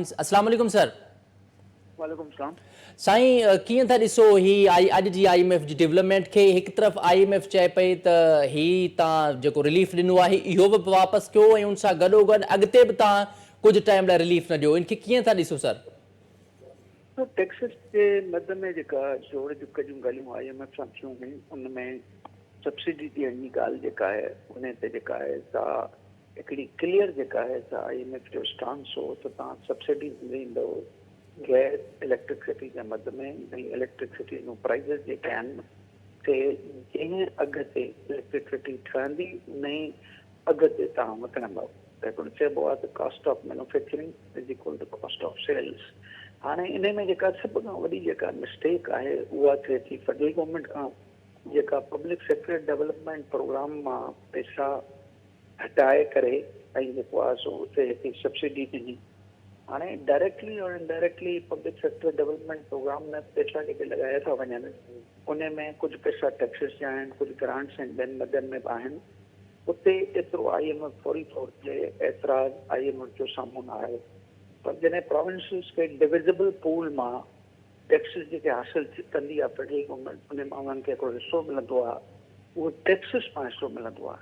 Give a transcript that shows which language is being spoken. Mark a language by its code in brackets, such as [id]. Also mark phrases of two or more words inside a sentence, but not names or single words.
[ar] السلام عليكم सर। وعليكم السلام. [sd] साईं कीअं था ॾिसो ही अॼु जी IMF जी डेवलपमेंट खे? हिकु तरफ़ IMF चए पई त ही तव्हां जेको रिलीफ ॾिनो आहे इहो बि वापसि कयो ऐं उन सां गॾोगॾु अॻिते बि तव्हां कुझु टाइम लाइ रिलीफ न ॾियो, इनखे कीअं था ॾिसो सर? तो टैक्सेस जे मद में जेका जोड़ जुक जूं ॻाल्हियूं IMF सां थियूं हुयूं उन में सब्सिडी ॾियण जी ॻाल्हि जेका आहे उन ते जेका आहे सा हिकिड़ी क्लियर जेका आहे त IMF जो स्टांस हो त तव्हां सब्सिडीज़ ॾींदो गैस इलेक्ट्रिसिटी जे मद में ऐं इलेक्ट्रिसिटी जूं प्राइज़िस जेके आहिनि ते जंहिं अघ ते इलेक्ट्रिसिटी ठहंदी उन ई अघ ते तव्हां विकिणंदव। त हिकिड़ो चइबो आहे त [en] cost of manufacturing is equal to cost of sales. [sd] हाणे इन में जेका सभ खां वॾी जेका मिस्टेक आहे उहा थिए थी [en] federal government [sd] खां, जेका [en] public sector development program [sd] मां पैसा हटाए करे ऐं जेको आहे सो उते हिकिड़ी सब्सिडी ॾिनी। हाणे डायरेक्टली और इनडायरेक्टली [en] public sector development program [sd] में पैसा जेके लॻाया था वञनि उन में कुझु पैसा टैक्सिस जा आहिनि, कुझु ग्रांट्स आहिनि, ॿियनि मदनि में बि आहिनि। उते एतिरो IMF फौरी तौर ते एतिराज़ IMF जो साम्हूं न आयो। पर जॾहिं प्रोविंसिस खे [en] divisible pool [sd] मां टैक्सिस जेके हासिलु कंदी आहे [en] federal government, [sd] उन मां उन्हनि खे हिकिड़ो हिसो मिलंदो आहे, उहो टैक्सिस मां हिसो मिलंदो आहे।